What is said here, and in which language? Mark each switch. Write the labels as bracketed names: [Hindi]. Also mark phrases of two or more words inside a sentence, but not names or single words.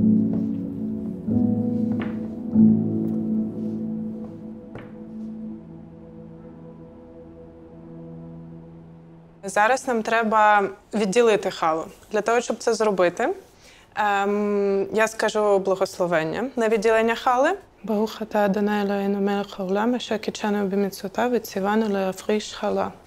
[Ukrainian] Зараз нам треба відділити халу. Для того, щоб це зробити, я скажу благословення на відділення хали. [Hebrew] ברוך אתה אדוני אלוהינו מלך העולם אשר קידשנו במצוותיו וציוונו להפריש חלה.